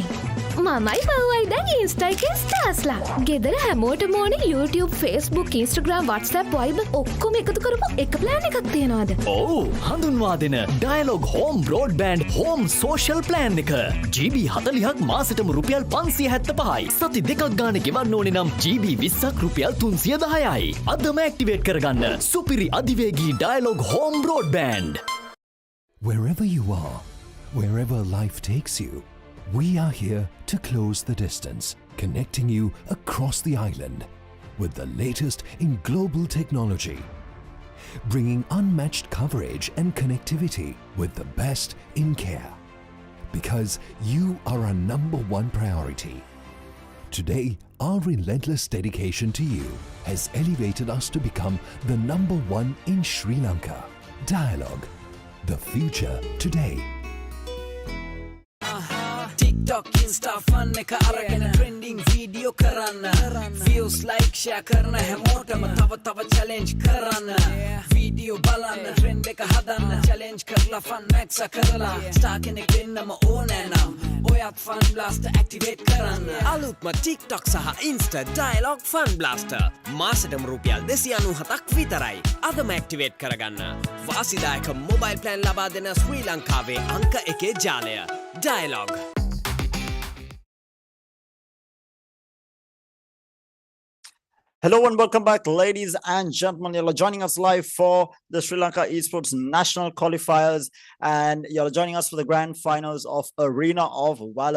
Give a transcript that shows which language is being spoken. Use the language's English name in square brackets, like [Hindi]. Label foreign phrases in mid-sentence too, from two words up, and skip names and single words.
[Sinhala] මමයි බවයි දැන් Insta එකේ ස්ටාර්ස්ලා. ගෙදර හැමෝටම ඕනේ YouTube, Facebook, Instagram, WhatsApp, Viber ඔක්කොම එකතු කරපු එක plan එකක් තියනවාද? ඔව් හඳුන්වා දෙන Dialog Home Broadband Home Social Plan එක. GB 40ක් මාසෙටම රුපියල් 575යි. සති දෙකක් ගානේ ගෙවන්න ඕනේ නම් GB 20ක් රුපියල් 310යි. අදම ඇක්ටිවේට් කරගන්න. සුපිරි අධිවේගී Dialog Home Broadband. [English] Wherever you are, wherever life takes you, we are here to close the distance, connecting you across the island with the latest in global technology, bringing unmatched coverage and connectivity with the best in care. Because you are our number 1 priority. Today, our relentless dedication to you has elevated us to become the number 1 in Sri Lanka. Dialogue, the future today. TikTok Insta fun [Sinhala] එක අරගෙන [English] trending video [Sinhala] කරන්න [English] views like share [Sinhala] කරන හැමෝටම තව challenge කරන්න video බලන්න trend එක හදන්න challenge කරලා [English] fun max [Sinhala] කරලා star කෙනෙක් වෙන්නම ඕනේ නම් ඔයත් [English] fun blaster activate [Sinhala] කරන්න අලුත්ම [English] TikTok සහ Insta dialogue fun blaster [Sinhala] මාසෙටම රුපියල් 297ක් විතරයි අදම activate කරගන්න වාසිදායක [English] mobile plan [Sinhala] ලබා දෙන ශ්‍රී ලංකාවේ අංක 1 ජාලය dialogue. [English] Hello and welcome back, ladies and gentlemen. You're joining us live for the Sri Lanka Esports National qualifiers, and you're joining us for the grand finals of Arena of Valor.